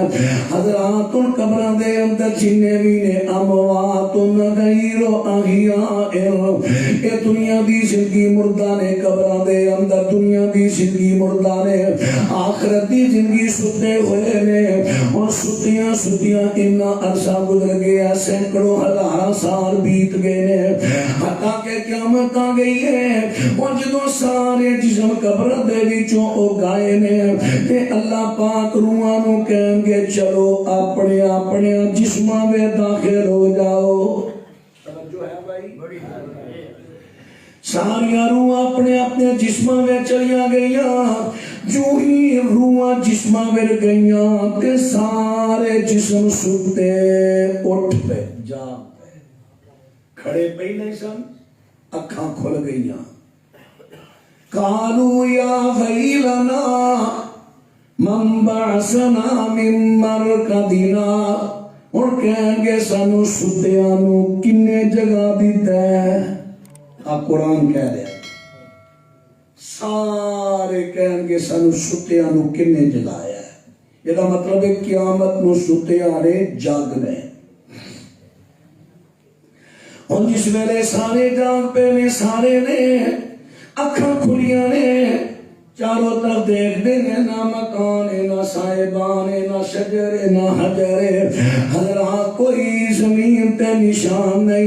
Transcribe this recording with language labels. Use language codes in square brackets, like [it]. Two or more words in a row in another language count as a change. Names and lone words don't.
[pa] حضرات ان قبراں دے اندر جنے بھی نے [ar] اموات غیر احیاء، [pa] اے دنیا دی زندگی مردہ نے قبراں دے اندر، دنیا دی زندگی مردہ نے، آخرت دی زندگی ستے ہوئے نے. اور ستیاں ستیاں اتنا عرصہ گزر گیا، سینکڑوں ہزار سال بیت گئے نے، حتیٰ کہ قیامت آ گئی ہے. اور جدوں سارے جسم قبر دے وچوں او گائے نے تے اللہ پاک روحاں نوں کہیں گے چلو اپنے اپنے جسماں میں داخل ہو جاؤ. توجہ ہے بھائی؟ ساریاں روحاں اپنے اپنے جسماں میں چلیاں گئیاں. جو ہی روحاں جسماں میں گئیاں تے سارے جسم ستے اٹھ پے جاگ پے کھڑے پہ نہیں سن اکھاں کھل گئیاں. [ar] قالوا یا ویلنا من بعثنا من مرقدنا. [pa] اور کہیں گے سانو ستیاں نو کنے جگہ دیتا ہے. آپ قرآن کہہ رہے ہیں سارے کہیں گے سانو ستیاں نو کنے جگایا ہے. یہ مطلب ہے قیامت نو ستیاں نے جاگنا ہے. اور جس ویلے سارے جاگ پہ نے سارے نے اکھاں کھلیاں نے چاروں طرف دیکھ دے نہ مکان نہ صاحبان نہ شجر نہ حجر حضرات کوئی زمین تے نشان نہیں.